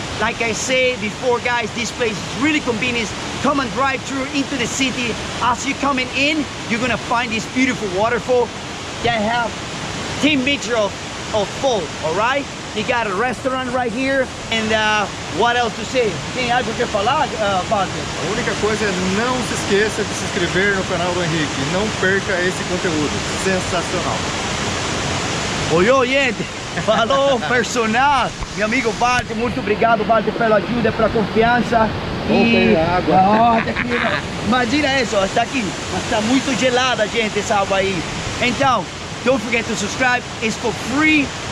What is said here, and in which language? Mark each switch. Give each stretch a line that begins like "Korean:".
English: Like I said before, guys, this place is really convenient. Come and drive through into the city. As you're coming in, you're gonna find this beautiful waterfall that have 10 meters of fall, all right? You got a restaurant right here, and what else to say?
Portuguese: Tem algo que falar, Wagner? A única coisa é não se esqueça de se inscrever no canal do Henrique. Não perca esse conteúdo. Sensacional. Oi, gente. Falou, personal. Meu amigo Walter, muito obrigado, Walter, pela ajuda, pela confiança. E água. Imagina isso, está aqui. Mas está muito gelada, gente, essa água aí. Então,
English: don't forget to subscribe. It's for free.